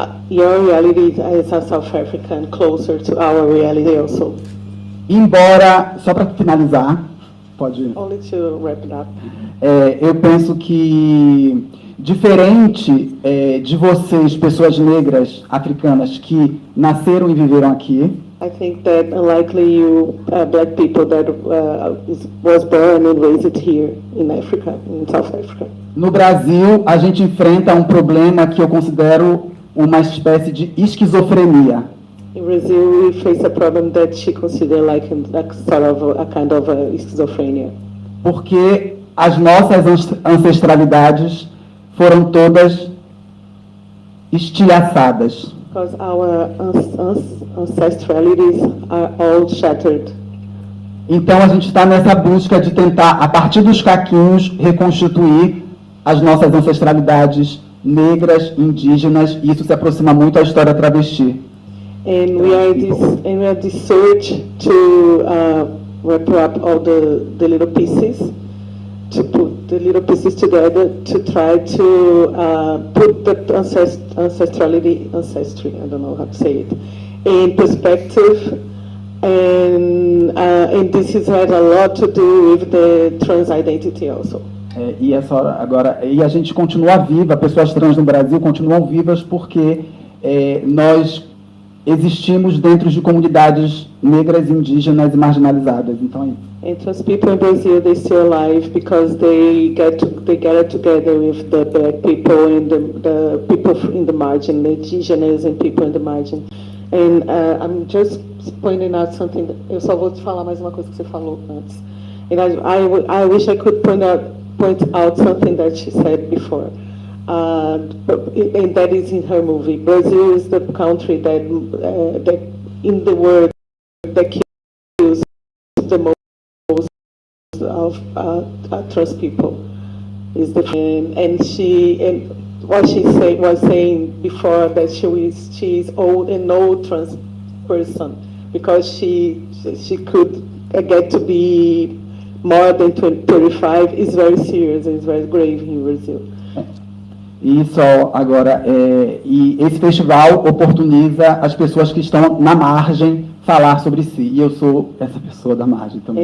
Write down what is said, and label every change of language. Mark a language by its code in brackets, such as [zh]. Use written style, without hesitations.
[en] Your reality as a South African closer to our reality also. [pt] Embora, só para finalizar, pode ir. [en] Only to wrap it up. [pt] Eu penso que, diferente de vocês, pessoas negras, africanas, que nasceram e viveram aqui, [en] I think that unlikely you black people that was born and raised here in Africa, in South Africa. [pt] no Brasil, a gente enfrenta um problema que eu considero uma espécie de esquizofrenia. [en] In Brazil, we face a problem that she considers like a kind of a schizophrenia. [pt] Porque as nossas ancestralidades foram todas estilhaçadas. [en] Because our ancestralities are all shattered. [pt] Então a gente está nessa busca de tentar, a partir dos caquinhos, reconstituir as nossas ancestralidades negras, indígenas, e isso se aproxima muito à história travesti. [en] And we are this search to wrap up all the little pieces, to put the little pieces together to try to put the ancestry, I don't know how to say it, in perspective. And this has a lot to do with the trans identity also. [pt] E essa hora, agora, e a gente continua viva, pessoas trans no Brasil continuam vivas porque nós existimos dentro de comunidades negras, indígenas e marginalizadas. Então é isso. [en] And trans people in Brazil, they're still alive because they get together with the black people and the people in the margin, the indigenous and people in the margin. And I'm just pointing out something. [pt] Eu só vou te falar mais uma coisa que você falou antes. [en] And I wish I could point out something that she said before. And that is in her movie. Brazil is the country that in the world that kills the most of trans people. Is the and what she was saying before that she is old and old trans person because she could get to be more than 35 is very serious, it's very grave in Brazil. [pt] E só agora, e esse festival oportuniza as pessoas que estão na margem falar sobre si. E eu sou essa pessoa da margem também.